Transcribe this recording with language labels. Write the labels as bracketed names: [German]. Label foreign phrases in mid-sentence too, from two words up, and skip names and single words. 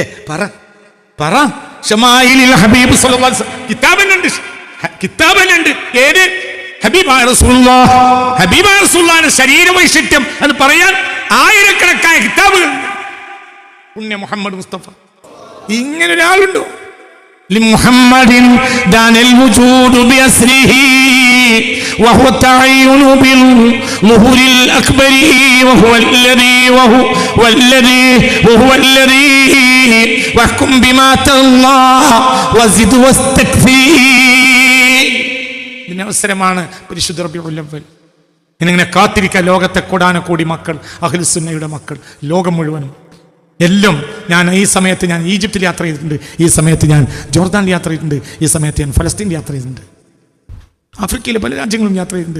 [Malayalam] പറ ശമായിലിൽ ഹബീബ് [Arabic] صلى الله عليه وسلم [Malayalam] കിതാബിലുണ്ട്. ഏത്? ഹബീബായ റസൂലുള്ളാഹിന്റെ ശരീരവൈശിഷ്ട്യം അത് പറയാൻ ആയിരക്കണക്കായ കിതാബുകൾ. പുണ്യ മുഹമ്മദ് മുസ്തഫ ഇങ്ങനെ ഒരാളുണ്ടോ? [Arabic] لمحمد دان الوجود بأسره وهو التعين بالظهور الأكبر وهو الذي واحكم بما ترضى وزد واستكفي. [Malayalam] ഇതിന് അവസരമാണ് പരിശുദ്ധ റബീഉൽ അവ്വൽ. ഇങ്ങനെ കാത്തിരിക്കുക ലോകത്തെ കോടാനക്കോടി മക്കൾ, അഹ്ലുസുന്നയുടെ മക്കൾ, ലോകം മുഴുവനും. എല്ലാം ഞാൻ ഈ സമയത്ത് ഞാൻ ഈജിപ്തിൽ യാത്ര ചെയ്തിട്ടുണ്ട്, ഈ സമയത്ത് ഞാൻ ജോർദാനിൽ യാത്ര ചെയ്തിട്ടുണ്ട്, ഈ സമയത്ത് ഞാൻ ഫലസ്തീനിൽ യാത്ര ചെയ്തിട്ടുണ്ട്, ആഫ്രിക്കയിലെ പല രാജ്യങ്ങളും യാത്ര ചെയ്തിട്ടുണ്ട്.